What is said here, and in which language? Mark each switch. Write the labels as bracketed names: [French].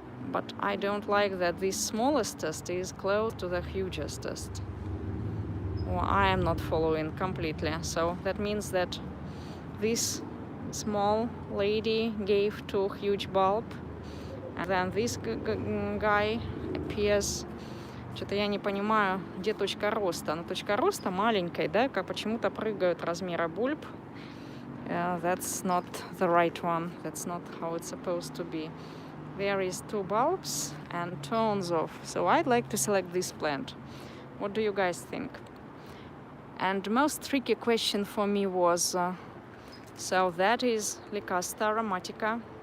[English] But I don't like that this smallest is close to the hugest. Well, I am not following completely. So that means that this small lady gave 2 huge bulb, and then this guy appears. [Russian] Что-то я не понимаю, где точка роста. Но точка роста маленькая, да, как почему-то прыгают размера бульб. [English] That's not the right one. That's not how it's supposed to be. There is 2 bulbs and tons of. So I'd like to select this plant. What do you guys think? And the most tricky question for me was, so that is Lycasta aromatica.